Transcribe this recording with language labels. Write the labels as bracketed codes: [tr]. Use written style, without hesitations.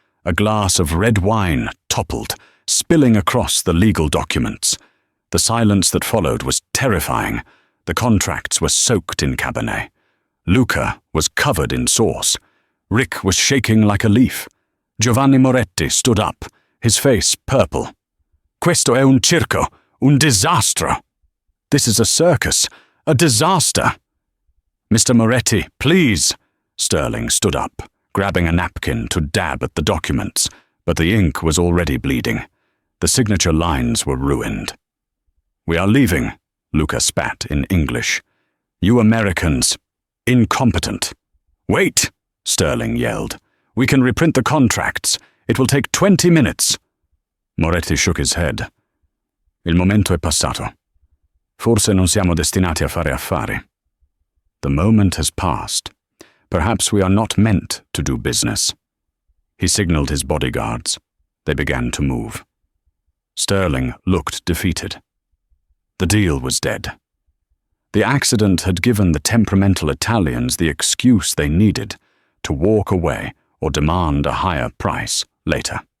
[en] A glass of red wine toppled, spilling across the legal documents. The silence that followed was terrifying. The contracts were soaked in Cabernet. Luca was covered in sauce. Rick was shaking like a leaf. Giovanni Moretti stood up, his face purple. [it] "Questo è un circo, un disastro." [en] "This is a circus, a disaster." "Mr. Moretti, please." Sterling stood up, grabbing a napkin to dab at the documents, but the ink was already bleeding. The signature lines were ruined. "We are leaving," Luca spat in English. "You Americans, incompetent." "Wait!" Sterling yelled. "We can reprint the contracts. It will take 20 minutes. Moretti shook his head. [it] "Il momento è passato. Forse non siamo destinati a fare affari." [en] "The moment has passed. Perhaps we are not meant to do business." He signaled his bodyguards. They began to move. Sterling looked defeated. The deal was dead. The accident had given the temperamental Italians the excuse they needed to walk away or demand a higher price later.